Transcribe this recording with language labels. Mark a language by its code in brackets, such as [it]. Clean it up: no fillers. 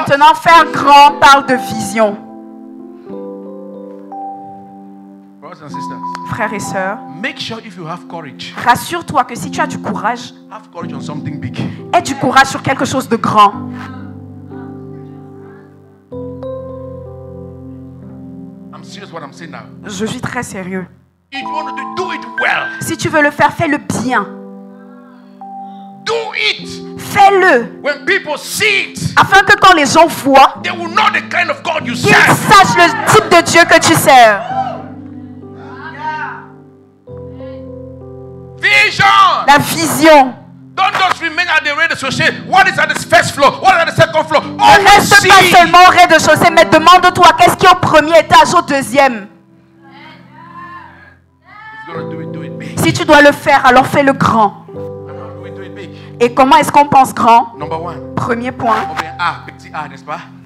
[fr] Maintenant, faire grand parle de vision. [en] Brothers and sisters, [fr] Frères et sœurs, [en] make sure if you have courage, [fr] rassure-toi que si tu as du courage, [en] have courage on something big. [fr] aie du courage sur quelque chose de grand. [en] I'm serious what I'm saying now. [fr] Je suis très sérieux. [en] If you want to do it well, [fr] Si tu veux le faire, fais-le bien. [en] do it. [fr] Fais-le. [en] When people see it, [fr] Afin que quand les gens voient, [en] they will know the kind of God you [fr] qu'ils [en] serve. [fr] sachent le type de Dieu que tu sers. La vision. [en] Don't just remain at the [fr] rez-de-chaussée. [en] What is at the first floor? What is at the second floor? [fr] Ne [en] Oh, [fr] reste pas seulement au rez-de-chaussée, mais demande-toi qu'est-ce qui est au premier étage, au deuxième. [en] If you're gonna do it big. [fr] Si tu dois le faire, alors fais-le grand. [en] And how do we do it big? [fr] Et comment est-ce qu'on pense grand? [en] Number one. [fr] Premier point, On met A, petit A, n'est-ce pas?